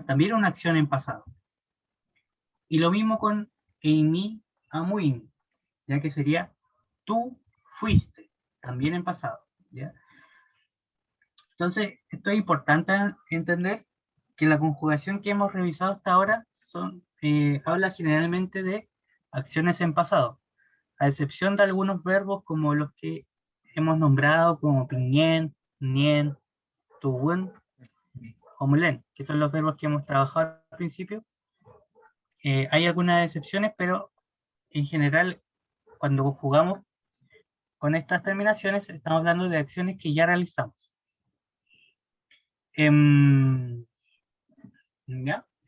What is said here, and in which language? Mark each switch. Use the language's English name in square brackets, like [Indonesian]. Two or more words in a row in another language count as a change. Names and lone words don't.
[Spanish] También una acción en pasado. Y lo mismo con [Mapuche] eimi amuin, [Spanish] ya que sería tú fuiste, también en pasado, ¿ya? Entonces, esto es importante entender que la conjugación que hemos revisado hasta ahora habla generalmente de acciones en pasado, a excepción de algunos verbos como los que hemos nombrado, como [Mapuche] piñen, nien, tuwen [Spanish] o mulen, que son los verbos que hemos trabajado al principio. Hay algunas excepciones, pero en general, cuando conjugamos con estas terminaciones, estamos hablando de acciones que ya realizamos. ¿Ya?